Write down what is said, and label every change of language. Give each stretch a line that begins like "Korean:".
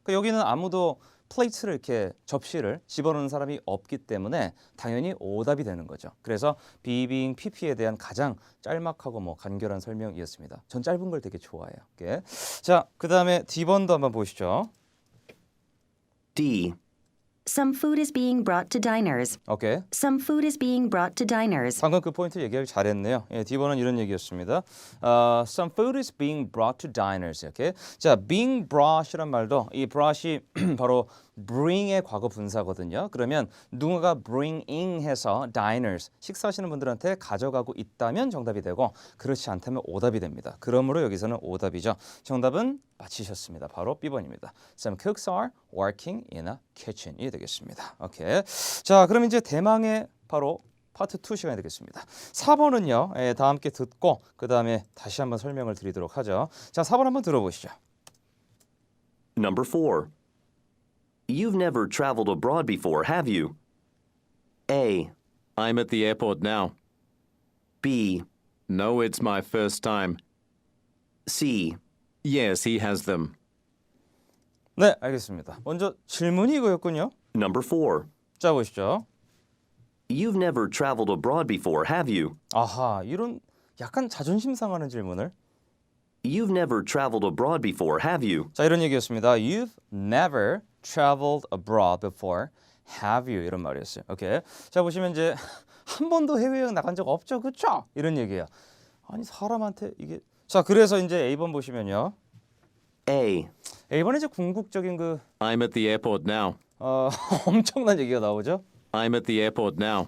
Korean: 그러니까 여기는 아무도 플레이트를 이렇게 접시를 집어넣는 사람이 없기 때문에 당연히 오답이 되는 거죠. 그래서 being pp에 대한 가장 짤막하고 뭐 간결한 설명이었습니다. 전 짧은 걸 되게 좋아해요. 이렇게. 자, 그다음에 D번도 한번 보시죠.
English: D. Some food is being brought to diners.
Korean: 오케이.
English: Some food is being brought to diners.
Korean: 방금 그 포인트 얘기하기 잘했네요. 예, D번은 이런 얘기였습니다.
English: Some food is being brought to diners.
Korean: 이렇게. 자, being brought이란 말도 이 brought이 바로 bring의 과거 분사거든요. 그러면 누군가가 bringing 해서 diners 식사하시는 분들한테 가져가고 있다면 정답이 되고 그렇지 않다면 오답이 됩니다. 그러므로 여기서는 오답이죠. 정답은 맞히셨습니다. 바로 B번입니다.
English: Some cooks are working in a kitchen이
Korean: 되겠습니다. 오케이. 자, 그럼 이제 대망의 바로 파트 2 시간이 되겠습니다. 4번은요. 다 함께 듣고 그 다음에 다시 한번 설명을 드리도록 하죠. 자, 4번 한번 들어보시죠.
English: Number 4. You've never traveled abroad before, have you? A. I'm at the airport now. B. No, it's my first time. C. Yes, he has them.
Korean: 네, 알겠습니다. 먼저 질문이 이거였군요.
English: Number 4.
Korean: 자, 보시죠.
English: You've never traveled abroad before, have you?
Korean: 아하, 이런 약간 자존심 상하는 질문을.
English: You've never traveled abroad before, have you?
Korean: 자, 이런 얘기였습니다.
English: You've never traveled abroad before, have you?
Korean: 이런 말이었어요. 오케이. 자, 보시면 이제 한 번도 해외여행 나간 적 없죠, 그렇죠? 이런 얘기예요. 아니 사람한테 이게 자, 그래서 이제 A번 보시면요.
English: A.
Korean: A번에 이제 궁극적인 그
English: I'm at the airport now.
Korean: 엄청난 얘기가 나오죠.
English: I'm at the airport now.